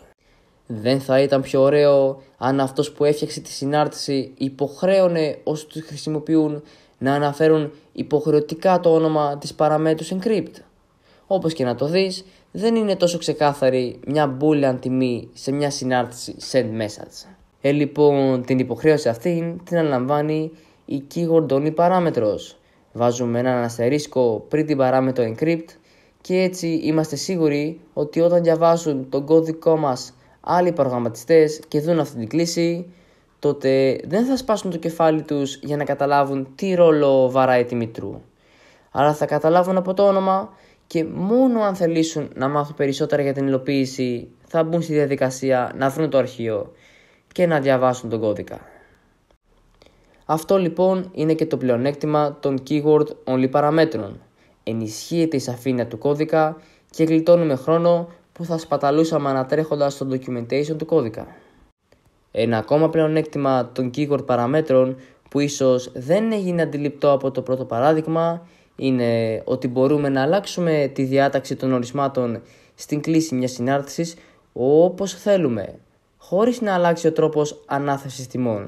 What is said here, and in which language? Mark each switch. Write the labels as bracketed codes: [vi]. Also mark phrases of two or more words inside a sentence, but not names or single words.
[el] Δεν θα ήταν πιο ωραίο αν αυτός που έφτιαξε τη συνάρτηση υποχρέωνε όσοι τους χρησιμοποιούν να αναφέρουν υποχρεωτικά το όνομα της παραμέτρου encrypt? Όπως και να το δεις, δεν είναι τόσο ξεκάθαρη μια boolean τιμή σε μια συνάρτηση [en] send message. [el] Λοιπόν, την υποχρέωση αυτή την αναλαμβάνει η [en] keyword only [el] παράμετρος. Βάζουμε έναν αστερίσκο πριν την παράμετρο encrypt και έτσι είμαστε σίγουροι ότι όταν διαβάσουν τον κώδικό μας άλλοι προγραμματιστές και δουν αυτή την κλήση, τότε δεν θα σπάσουν το κεφάλι τους για να καταλάβουν τι ρόλο βαράει η τιμή true, αλλά θα καταλάβουν από το όνομα και μόνο αν θελήσουν να μάθουν περισσότερα για την υλοποίηση θα μπουν στη διαδικασία να βρουν το αρχείο και να διαβάσουν τον κώδικα. Αυτό λοιπόν είναι και το πλεονέκτημα των [en] keyword only [el] παραμέτρων. Ενισχύεται η σαφήνεια του κώδικα και γλιτώνουμε χρόνο που θα σπαταλούσαμε ανατρέχοντας στο documentation του κώδικα. Ένα ακόμα πλεονέκτημα των keyword παραμέτρων που ίσως δεν έγινε αντιληπτό από το πρώτο παράδειγμα είναι ότι μπορούμε να αλλάξουμε τη διάταξη των ορισμάτων στην κλίση μιας συνάρτησης όπως θέλουμε, χωρίς να αλλάξει ο τρόπος ανάθεσης τιμών.